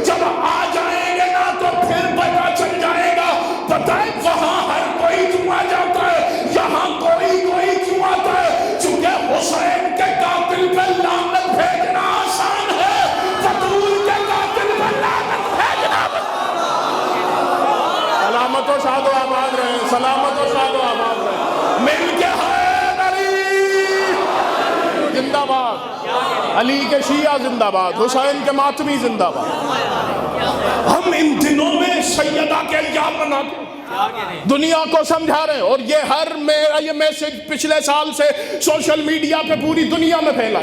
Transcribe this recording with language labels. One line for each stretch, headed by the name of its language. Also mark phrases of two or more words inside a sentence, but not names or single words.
Urdu: جب آ جائیں گے نا تو پھر پتہ چل جائے گا. پتہ ہے وہاں ہر کوئی کیوں آ جاتا ہے, یہاں کوئی کیوں آتا ہے, چونکہ حسین کے قاتل پہ لعنت بھیجنا آسان ہے, بطول کے قاتل پہ لعنت بھیجنا. سلامت و شاد و آباد رہے, سلامت و شاد و آباد رہے. مل کے حیدر علی زندہ باد, علی کے شیعہ زندہ باد, حسین کے ماتمی زندہ باد. ہم ان دنوں میں سیدہ کے ایام مناتے دنیا کو سمجھا رہے ہیں, اور یہ میرا یہ میسج پچھلے سال سے
English: social media
Urdu: پہ پوری دنیا میں پھیلا.